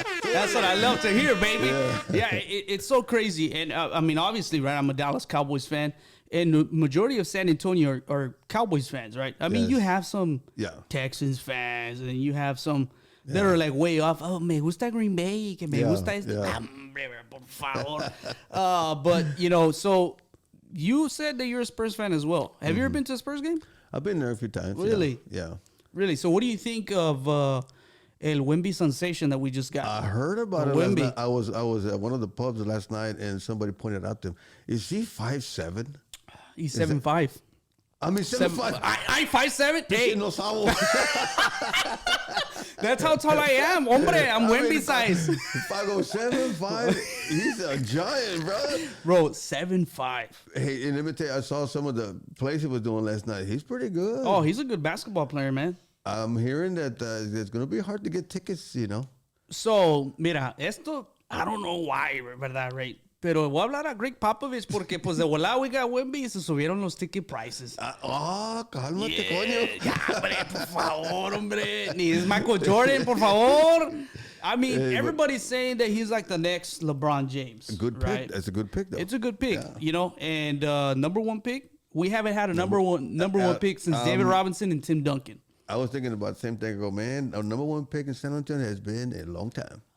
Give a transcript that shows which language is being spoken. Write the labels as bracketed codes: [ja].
[en] That's what I love to hear, baby. Yeah, it's so crazy. And I mean, obviously, right, I'm a Dallas Cowboys fan. And the majority of San Antonio are Cowboys fans, right? I mean, you have some Texans fans, and you have some that are like way off. [es] Oh, me gusta Green Bay, que me gusta este. Por favor. [en] But, you know, so you said that you're a Spurs fan as well. Have you ever been to a Spurs game? I've been there a few times. Really? Yeah. Really? So what do you think of El Wemby sensation that we just got? I heard about it last night. I was at one of the pubs last night, and somebody pointed out to him, is he 5'7"? He's 7'5". I mean, 7'5". I 5'7". Hey, [es] No sabo. [en] that's how tall I am, hombre. I'm Wemby size. 5'07", 5. He's a giant, bro. Bro, 7'5". Hey, and let me tell you, I saw some of the plays he was doing last night. He's pretty good. Oh, he's a good basketball player, man. I'm hearing that it's going to be hard to get tickets, you know. So, [es] mira, esto, [en] I don't know why, [es] ¿verdad, [en] right? [es] Pero voy a hablar a Greg Popovich porque pues de volada [en] we got [es] Wemby y se subieron los [en] ticket prices. [es] Cálmate, coño. Ya, hombre, por favor, hombre. Ni es Michael Jordan, por favor. [en] I mean, everybody's saying that he's like the next LeBron James. A good right? pick. That's a good pick, though. It's a good pick, you know. And number one pick, we haven't had a number one pick since David Robinson and Tim Duncan. I was thinking about the same thing. I go, man, our number one pick in San Antonio has been a long time.